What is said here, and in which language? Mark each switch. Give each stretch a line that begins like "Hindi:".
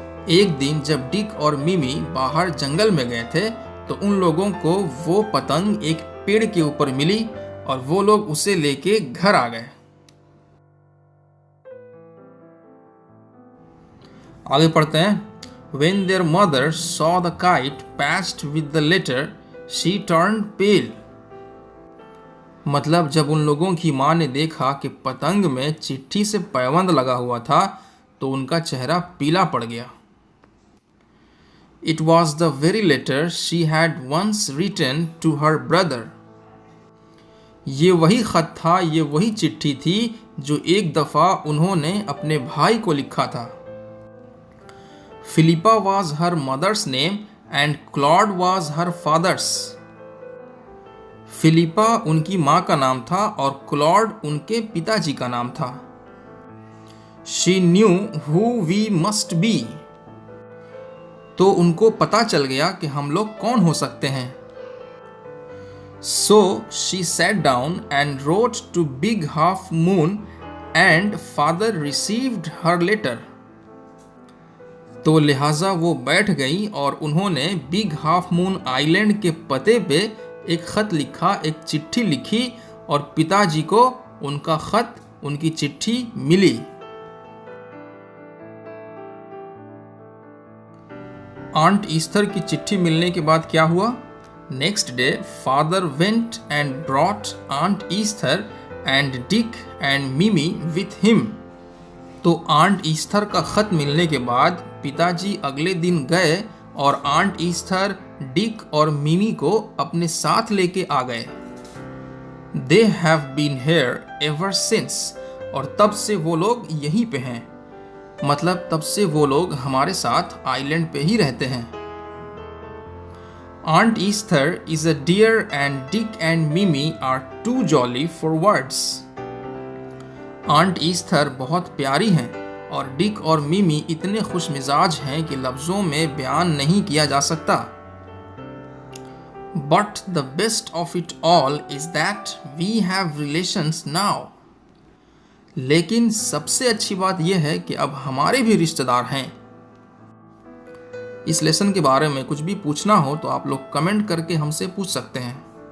Hindi: एक दिन जब डिक और मिमी बाहर जंगल में गए थे तो उन लोगों को वो पतंग एक पेड़ के ऊपर मिली और वो लोग उसे लेके घर आ गए। आगे पढ़ते हैं।
English: When their mother saw the kite patched with the letter, she turned pale.
Hindi: मतलब जब उन लोगों की माँ ने देखा कि पतंग में चिट्ठी से पैबंद लगा हुआ था तो उनका चेहरा पीला पड़ गया।
English: It was the very letter she had once written to her brother.
Hindi: ये वही खत था, ये वही चिट्ठी थी जो एक दफा उन्होंने अपने भाई को लिखा था।
English: Philippa was her mother's name and Claude was her father's.
Hindi: Philippa उनकी माँ का नाम था और क्लॉड उनके पिताजी का नाम था।
English: She knew who we must be.
Hindi: तो उनको पता चल गया कि हम लोग कौन हो सकते हैं।
English: So she sat down and wrote to Big Half Moon and father received her letter.
Hindi: तो लिहाजा वो बैठ गई और उन्होंने बिग हाफ मून आइलैंड के पते पे एक खत लिखा, एक चिट्ठी लिखी और पिताजी को उनका खत, उनकी चिट्ठी मिली। आंट ईस्थर की चिट्ठी मिलने के बाद क्या हुआ?
English: Next day father went and brought aunt Esther and Dick and Mimi with him.
Hindi: तो आंट ईस्थर का खत मिलने के बाद पिताजी अगले दिन गए और आंट ईस्थर, डिक और मिमी को अपने साथ लेके आ गए।
English: They have been here ever since,
Hindi: और तब से वो लोग यहीं पे हैं, मतलब तब से वो लोग हमारे साथ आइलैंड पे ही रहते हैं।
English: Aunt Esther is a dear and Dick and Mimi are too jolly for words.
Hindi: Aunt Esther बहुत प्यारी हैं और डिक और मिमी इतने खुश मिजाज हैं कि लफ्ज़ों में बयान नहीं किया जा सकता।
English: But the best of it all is that we have relations now.
Hindi: लेकिन सबसे अच्छी बात यह है कि अब हमारे भी रिश्तेदार हैं। इस लेसन के बारे में कुछ भी पूछना हो तो आप लोग कमेंट करके हमसे पूछ सकते हैं।